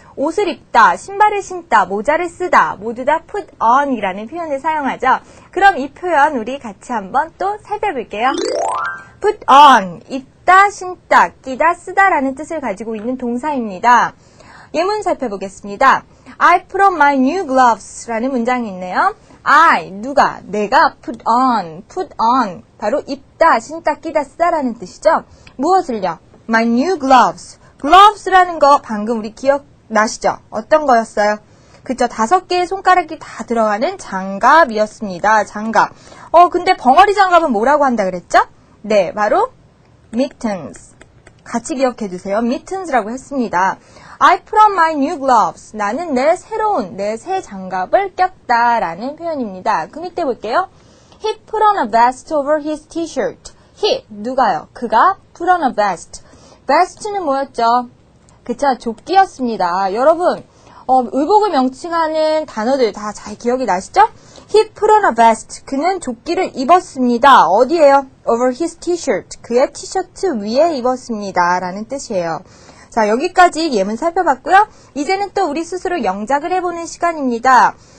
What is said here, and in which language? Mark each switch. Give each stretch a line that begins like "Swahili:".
Korean: 옷을 입다, 신발을 신다, 모자를 쓰다 모두 다 put on 이라는 표현을 사용하죠. 그럼 이 표현 우리 같이 한번 또 살펴볼게요. put on, 입다, 신다, 끼다, 쓰다 라는 뜻을 가지고 있는 동사입니다. 예문 살펴보겠습니다.
English: I put on my new gloves
Korean: 라는 문장이 있네요. I, 누가, 내가 put on, 바로 입다, 신다, 끼다, 쓰다 라는 뜻이죠. 무엇을요?
English: My new gloves.
Korean: gloves라는 거 방금 우리 기억나시죠? 어떤 거였어요? 그쵸, 5개의 손가락이 다 들어가는 장갑이었습니다. 장갑. 근데 벙어리 장갑은 뭐라고 한다 그랬죠? 네, 바로 mittens. 같이 기억해 두세요. mittens라고 했습니다.
English: I put on my new gloves.
Korean: 나는 내 새 장갑을 꼈다 라는 표현입니다. 그 밑에 볼게요.
English: He put on a vest over his t-shirt.
Korean: He, 누가요? 그가
English: put on a vest.
Korean: vest는 뭐였죠? 그쵸, 조끼였습니다. 여러분, 의복을 명칭하는 단어들 다 잘 기억이 나시죠?
English: He put on a vest.
Korean: 그는 조끼를 입었습니다. 어디에요?
English: Over his t-shirt.
Korean: 그의 티셔츠 위에 입었습니다. 라는 뜻이에요. 자, 여기까지 예문 살펴봤고요. 이제는 또 우리 스스로 영작을 해보는 시간입니다.